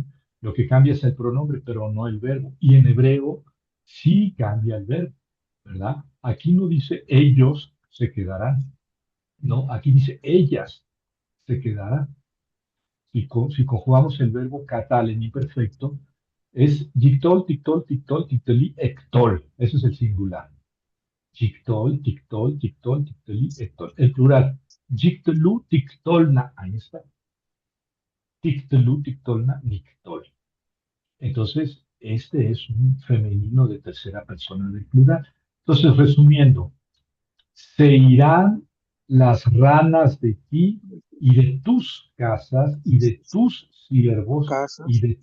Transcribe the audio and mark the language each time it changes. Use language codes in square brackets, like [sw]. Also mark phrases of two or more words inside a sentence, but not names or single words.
[es] Lo que cambia es el pronombre, pero no el verbo. Y en hebreo sí cambia el verbo, ¿verdad? Aquí no dice ellos se quedarán, no, aquí dice ellas se quedarán. Si conjugamos el verbo catal en imperfecto, es [he] יקטול, תקטול, תקטול, תקטלי, אקטול. [es] Ese es el singular. [he] תקטול, תקטול, תקטול, תקטלי, אקטול. [es] El plural. [he] תקטלו, תקטולנה. [es] Ahí está. [he] תקטלו, תקטולנה, נקטול. [es] Entonces, este es un femenino de tercera persona del plural. Entonces, resumiendo, se irán las ranas de ti y de tus casas y de tus siervos y Casas de